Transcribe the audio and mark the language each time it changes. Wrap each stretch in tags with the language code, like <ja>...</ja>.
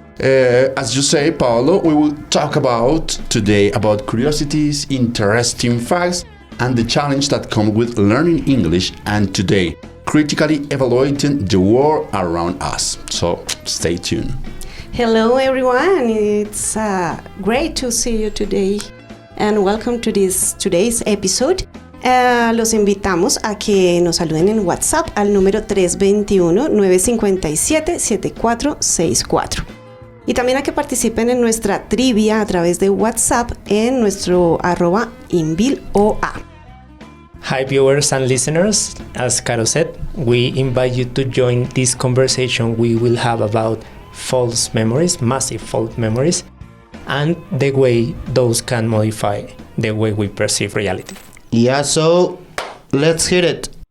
<en>As you say, Paolo, we will talk about today about curiosities, interesting facts, and the challenge that comes with learning English, and today, critically evaluating the world around us. So, stay tuned. Hello everyone, it's great to see you today and welcome to today's episode.</en> <es>Los invitamos a que nos saluden en WhatsApp al número 321-957-7464 y también a que participen en nuestra trivia a través de WhatsApp en nuestro @INVILOA.</es> <en>Hi viewers and listeners, as Caro said, we invite you to join this conversation we will have about false memories, massive false memories, and the way those can modify the way we perceive reality. Yeah, so let's hit it.</en>